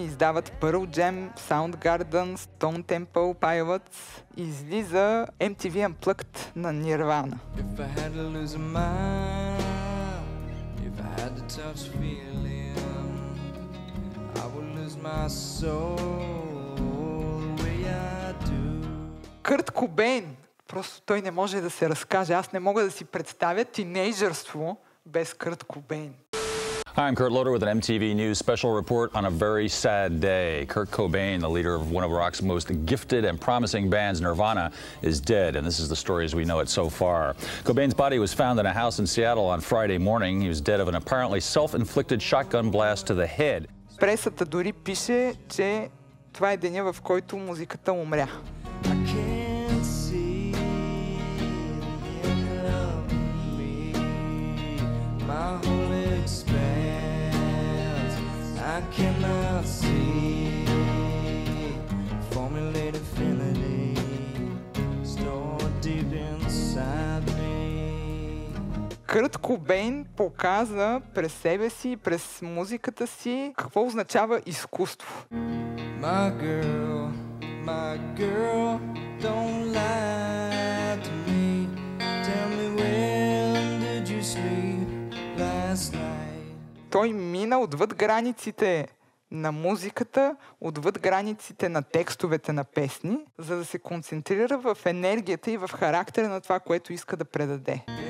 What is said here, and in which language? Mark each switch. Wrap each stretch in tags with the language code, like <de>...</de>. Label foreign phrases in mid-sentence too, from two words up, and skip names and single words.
<bg>издават Pearl Jam, Soundgarden, Stone Temple Pilots и излиза MTV Unplugged на Nirvana.</bg> <en>had to touch feeling, I would lose my soul the way I do.</en> <bg>Кърт Кобейн. Просто той не може да се разкаже. Аз не мога да си представя тинейджърство без Кърт Кобейн.</bg> <en>Hi, I'm Kurt Loder with an MTV News special report on a very sad day. Kurt Cobain, the leader of one of rock's most gifted and promising bands, Nirvana, is dead, and this is the story as we know it so far. Cobain's body was found in a house in Seattle on Friday morning. He was dead of an apparently self-inflicted shotgun blast to the head.</en> <bg>Пресата дори пише, че това е деня, в който музиката умря.</bg> <en>I cannot see formulate infinity stored deep inside me.</en> <bg>Кърт Кобейн показа през себе си, през музиката си, какво означава изкуство.</bg> <en>My girl, don't lie to me. Tell me when did you sleep last night?</en> <bg>Той мина отвъд границите на музиката, отвъд границите на текстовете на песни, за да се концентрира в енергията и в характера на това, което иска да предаде.</bg>